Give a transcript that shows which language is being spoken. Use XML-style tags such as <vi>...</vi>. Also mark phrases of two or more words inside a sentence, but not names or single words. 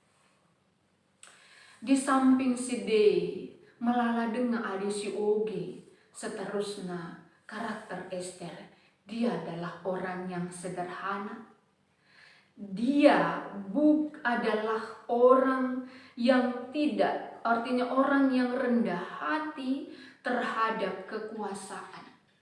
<btx>Di samping side melala dengan adi si oge,</btx> <id>seterusnya karakter Ester, dia adalah orang yang sederhana. Dia adalah orang yang tidak, artinya orang yang rendah hati terhadap kekuasaan.</id>